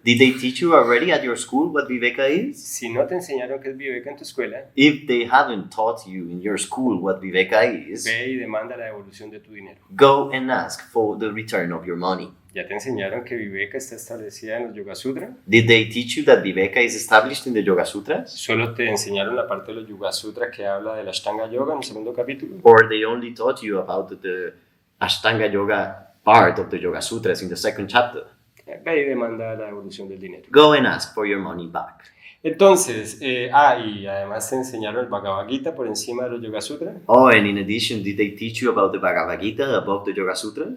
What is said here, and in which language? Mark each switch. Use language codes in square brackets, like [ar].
[en] Did they teach you already at your school what Viveka is? [es] Si no te enseñaron qué es Viveka en tu escuela, [en] If they haven't taught you in your school what Viveka is, [es] ve y demanda la devolución de tu dinero. [en] go and ask for the return of your money. [es] ¿Ya te enseñaron que Viveka está establecida en los Yoga Sutra? [en] Did they teach you that Viveka is established in the Yoga Sutras? [es] ¿Solo te enseñaron la parte de los Yoga Sutra que habla de la Ashtanga Yoga en el segundo capítulo? [en] Or they only taught you about the Ashtanga Yoga part of the Yoga Sutras in the second chapter? [es] Ve y demanda la devolución del dinero. [en] Go and ask for your money back. [es] Entonces, y además te enseñaron el Bhagavad Gita por encima de los Yoga Sutra. [en] Oh, and in addition, did they teach you about the Bhagavad Gita above the Yoga Sutras?